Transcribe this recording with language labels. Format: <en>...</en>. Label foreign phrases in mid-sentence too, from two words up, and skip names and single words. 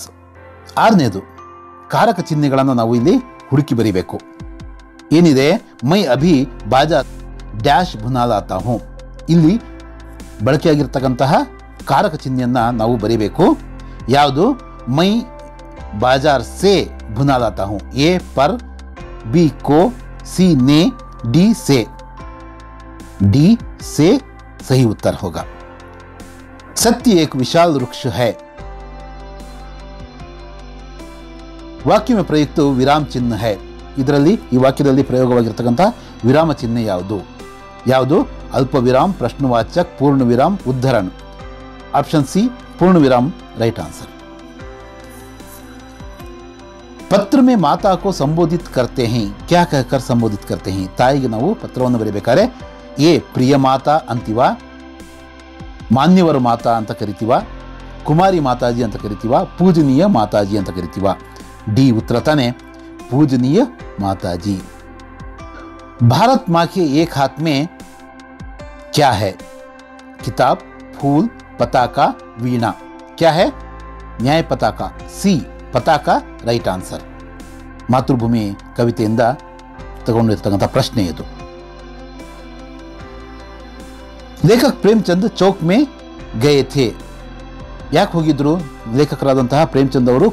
<kn>ಆರನೇದು ಕಾರಕ ಚಿಹ್ನೆಗಳನ್ನು ನಾವು ಇಲ್ಲಿ ಹುಡುಕಿ ಬರೀಬೇಕು.</kn> <hi>ಏನಿದೆ? मैं अभी बाजा डैश भुनालाता हूँ.</hi> <kn>ಇಲ್ಲಿ ಬಳಕೆಯಾಗಿರ್ತಕ್ಕಂತಹ ಕಾರಕ ಚಿಹ್ನೆಯನ್ನು ನಾವು ಬರೀಬೇಕು.</kn> <hi>ಯಾವುದು? ಮೈ बाजार से भुना लाता हूं. ए पर, बी को, सी ने, डी से. डी से सही उत्तर होगा. सत्य एक विशाल वृक्ष है. वाक्य में प्रयुक्त विराम चिन्ह है.</hi> <kn>ಇದರಲ್ಲಿ ಈ ವಾಕ್ಯದಲ್ಲಿ ಪ್ರಯೋಗವಾಗಿರತಕ್ಕಂತಹ ವಿರಾಮ ಚಿಹ್ನೆ ಯಾವುದು?</kn> <hi>अल्प विराम, प्रश्नवाचक, पूर्ण विराम, उद्धरण.</hi> <en>option C</en> <hi>पूर्ण विराम</hi> <en>right answer.</en> <hi>पत्र में माता को संबोधित करते हैं. क्या कहकर संबोधित करते हैं?</hi> <kn>ತಾಯಿಗೆ ನಾವು ಪತ್ರವನ್ನು ಬರೆಯಬೇಕಾದ್ರೆ ಎ</kn> <hi>प्रिय माता</hi> <kn>ಅಂತೀವ,</kn> <hi>मान्यवर माता</hi> <kn>ಅಂತ ಕರಿತೀವ,</kn> <hi>कुमारी माताजी</hi> <kn>ಅಂತ ಕರಿತೀವ,</kn> <hi>पूजनीय माताजी</hi> <kn>ಅಂತ ಕರಿತೀವ. ಡಿ ಉತ್ತರ ತಾನೆ,</kn> <hi>पूजनीय माताजी. भारत माँ के एक हाथ में क्या है? किताब, फूल, पताका, वीणा. क्या है? न्याय पताका. सी ಪತಾಕ</hi> <en>right answer.</en> <kn>ಮಾತೃಭೂಮಿ ಕವಿತೆಯಿಂದ ತಗೊಂಡಿರ್ತಕ್ಕಂಥ ಪ್ರಶ್ನೆ ಇದು.</kn> <hi>लेखक प्रेमचंद चौक में गए थे.</hi> <kn>ಯಾಕೆ ಹೋಗಿದ್ರು ಲೇಖಕರಾದಂತಹ ಪ್ರೇಮಚಂದ್ ಅವರು?</kn>